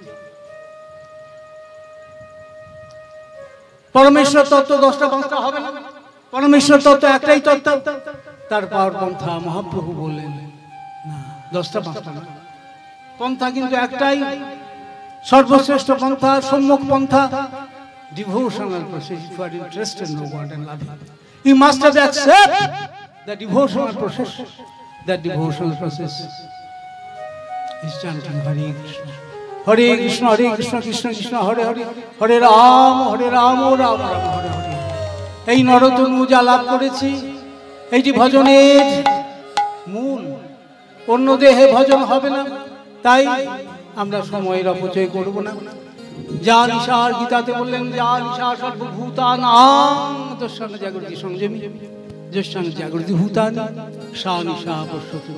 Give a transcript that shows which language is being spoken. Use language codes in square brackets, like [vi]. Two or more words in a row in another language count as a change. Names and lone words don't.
[bn] পরমেশ্বর তত্ত্ব 10টা 5টা হবে না, পরমেশ্বর তত্ত্ব একটাই তত্ত্ব। তার পাওয়ার পন্থা মহাপ্রভু বললেন না 10টা 5টা না, পন্থা কিন্তু একটাই, সর্বশ্রেষ্ঠ পন্থা, সম্যক পন্থা। [en] Devotional process. If you are interested in God and love Him, you must have accept the devotional process. That devotional process is chanting Hare Krishna, Hare Krishna, Hare Krishna, Krishna Krishna, Hare Hare, Hare Ram, Hare Ram, Ram Ram, Hare Hare. [bn] এই নরতনু যা লাভ করেছি, এইটি ভজনের মূল। অন্য দেহে ভজন হবে না, তাই আমরা সময়ের অপচয় করব না। যা নিশার গীতাতে বললেন, [sa] যা নিশা সর্বভূতানাং দর্শন জাগৃতি সংযমী, যস্যাং জাগৃতি ভূতানি সা নিশা পশ্যতু।